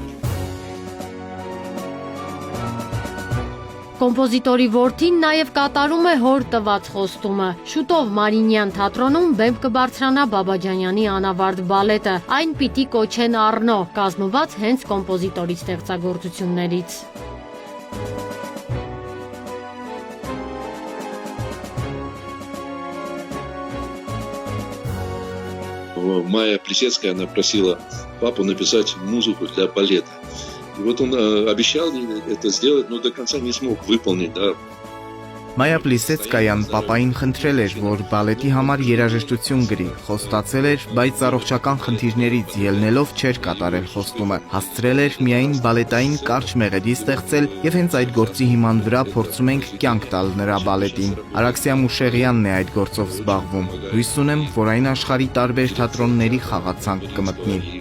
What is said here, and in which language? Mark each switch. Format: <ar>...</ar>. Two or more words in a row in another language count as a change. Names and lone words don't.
<hy>Կոմպոզիտորի որդին նաև կատարում է հոր տված խոստումը։ Շուտով Մարինյան թատրոնում բեմ կբարձրանա Բաբաջանյանի անավարտ բալետը, այն պիտի կոչեն Առնո, կազմված հենց կոմպոզիտորի ստեղծագործություններից։</hy> <ru>Майя Плесецкая, она просила папу написать музыку для балета. И вот он обещал это сделать, но до конца не смог выполнить, да.</ru> <hy>Մայա Պլիսեցկայան պապային խնդրել էր, որ բալետի համար երաժշտություն գրի, խոստացել էր, բայց առողջական խնդիրներից ելնելով չէր կատարել խոստումը, հասցրել էր միայն բալետային կարճ մեղեդի ստեղծել եւ հենց այդ գործի հիման վրա փորձում ենք կյանք տալ նրա բալետին։ Արաքսիա Մուշեղյանն է այդ գործով զբաղվում։ Հույս ունեմ, որ այն աշխարհի տարբեր թատրոնների խաղացանկ կմտնի։</hy>